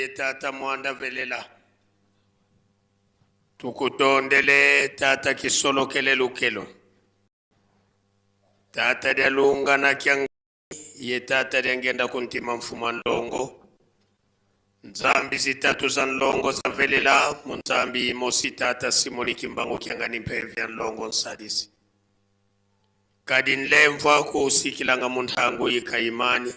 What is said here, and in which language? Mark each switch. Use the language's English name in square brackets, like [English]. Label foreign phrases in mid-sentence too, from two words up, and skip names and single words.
[Kongo] tata mwanda velela. Tukutondele tata kisolokele lukelo. Tata dia lunga na kiang ye tata dia ngenda kuntima mfuma nlongo. Nzambi zitatu za nlongo za velela. Nzambi mosi tata simuli kimbango kiangani mpevya nlongo nsadisi. Kadi nlemva kusikilanga muntango yika imani.